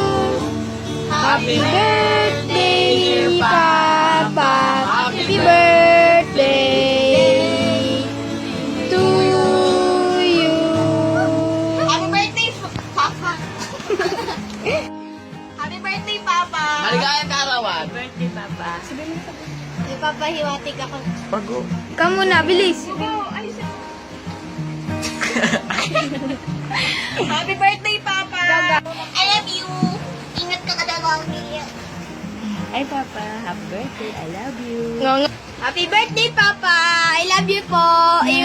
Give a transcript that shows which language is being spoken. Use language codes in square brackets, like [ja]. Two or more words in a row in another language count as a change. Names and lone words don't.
[en] Happy birthday, dear Papa. Happy birthday to you. Happy birthday, Papa! Happy birthday, Papa! [tl] Maligayang kaarawan. Birthday, Papa. May papahiwatig ako. Bago. Ikaw muna, bilis. [en] Happy birthday, Papa! I love you! [tl] Ingat ka kada mga Ay, [en] Papa. Happy birthday. I love you. Happy birthday, Papa. I love you po.